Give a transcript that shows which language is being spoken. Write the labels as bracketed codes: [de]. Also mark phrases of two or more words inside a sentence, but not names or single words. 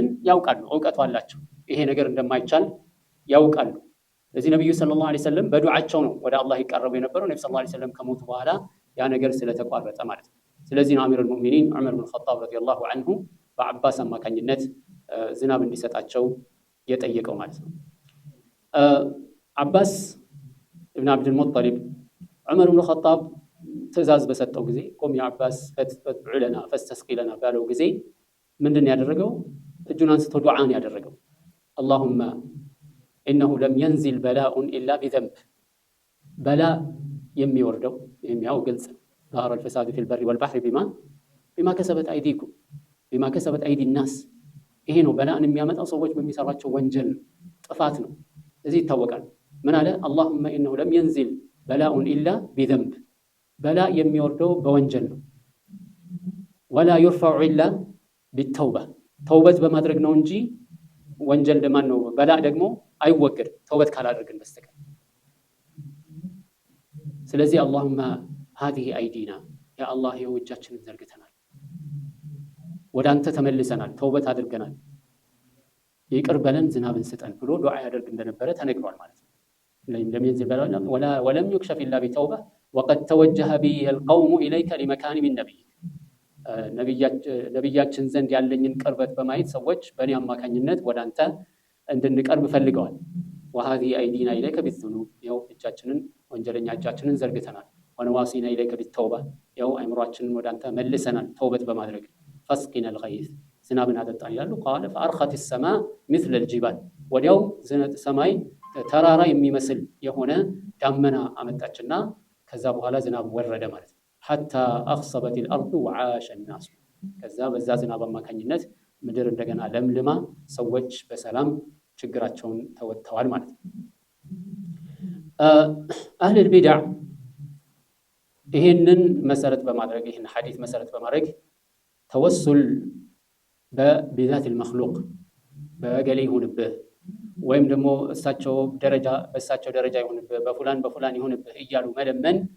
[am] ያውቃሉ፣ እውቀቱ አላቸው። ይሄ ነገር እንደማይቻል ያውቃሉ። ስለዚህ ነቢዩ [ar] صلى الله عليه وسلم [am] በዱዓቸው ነው ወደ አላህ ይቀርቡ የነበረው። ነቢ [ar] صلى الله عليه وسلم [am] ከሞቱ በኋላ ያ ነገር ስለተቋረጠ ማለት ነው። ስለዚህ ነው [ar] أمير المؤمنين [am] ዑመር ብን ኸጣብ [ar] رضي الله عنه [am] በአባስ አማካኝነት ዝናብ እንዲሰጣቸው የጠየቀው ማለት ነው። አባስ እብን አብድል ሙጠሊብ ዑመር ብን ኸጣብ ትእዛዝ በሰጠው ጊዜ ቁም [ar] يا عباس فادع لنا فاستسق لنا [am] ባለው ጊዜ ምንድን ያደረገው? እጁን አንስቶ ዱዓን ያደረገው [ar] اللهم إنه لم ينزل بلاء إلا بذنب። [am] በላ የሚወርደው የሚያው ግልጽ [ar] ظهر الفساد في البر والبحر بما كسبت أيديكم بما كسبت أيدي الناس። [am] ይሄ ነው በላን የሚያመጣው ሰዎች በሚሰራቸው ወንጀል ጥፋት ነው። እዚህ ይታወቃል። ምን አለ? [ar] اللهم إنه لم ينزل بلاء إلا بذنب። [am] በላ የሚወርደው በወንጀል ነው። [ar] ولا يرفع إلا بالتوبة። [am] ተውበት በማድረግ ነው እንጂ ወንጀል ደማን ነው በላ ደግሞ አይወገድ ተውበት ካላደረግን በስተቀር። ስለዚህ [ar] اللهم هذه أيدينا يا الله [am] የወጃችንን ዘርግተናል፣ ወደ አንተ ተመልሰናል፣ ተውበት አድርገናል፣ ይቅር በለን፣ ዝናብን ስጠን ብሎ ዱዓ ያደርግ እንደነበረ ተነግሯል ማለት ነው። [ar] لم ينزل بلاء ولم يكشف إلا بتوبة وقد توجه بي القوم إليك لمكان من نبيك። [am] ነቢያችን ዘንድ ያለኝን ቅርበት በማየት ሰዎች በእኔ አማካኝነት ወደ አንተ እንድንቀርብ ፈልገዋል። [ar] وهذه أيدينا إليك بالذنوب [am] ያው እጃችንን ወንጀለኛ እጃችንን ዘርግተናል። [ar] ونواصينا إليك بالتوبة [am] ያው አይምሯችንን ወደ አንተ መልሰናል ተውበት በማድረግ። [ar] فاسقنا الغيث [am] ዝናብን አጠጣን ይላሉ። [ar] قال فأرخت السماء مثل الجبال [am] ወዲያው ሰማይ ተራራ የሚመስል የሆነ ዳመና አመጣችና ከዛ በኋላ ዝናብ ወረደ ማለት ነው። [ar] حتى أخصبت الأرض وعاش الناس። [am] ከዛ በዛ ዝናብ አማካኝነት ምድር እንደገና ለምልማ ሰዎች በሰላም ችግራቸውን ተወጥተዋል ማለት ነው። [ar] أهل البدعة [am] ይህንን መሰረት በማድረግ ይህን ሐዲስ መሰረት በማድረግ [ar] التوسل بذات المخلوق [am] በገሌ ይሁንብህ ወይም ደግሞ እሳቸው ደረጃ ይሁንብህ በፉላን ይሁንብህ እያሉ መለመን